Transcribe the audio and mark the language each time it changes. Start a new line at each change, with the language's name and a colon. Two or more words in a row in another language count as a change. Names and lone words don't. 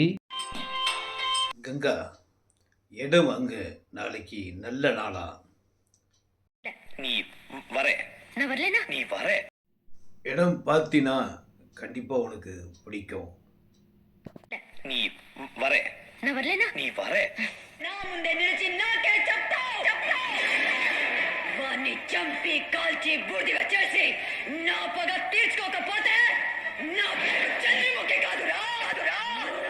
Tamil: கங்கா, இடம் வாங்க நாளைக்கு நல்ல நாளா? நீ வர, நான் வரலனா நீ வர. இடம் பார்த்தினா கண்டிப்பாக உனக்கு பிடிக்கும். நீ வர, நான் வரலனா நீ வர. நான் முன்னே நிறுத்தி நான் கேட்டப்போ
Telugu: వాణ్ణి చంపి కాల్చి బూడిగా చేసి నా పగ తీర్చుకోకపోతే నా పేరు చంద్రముఖి కాదురా.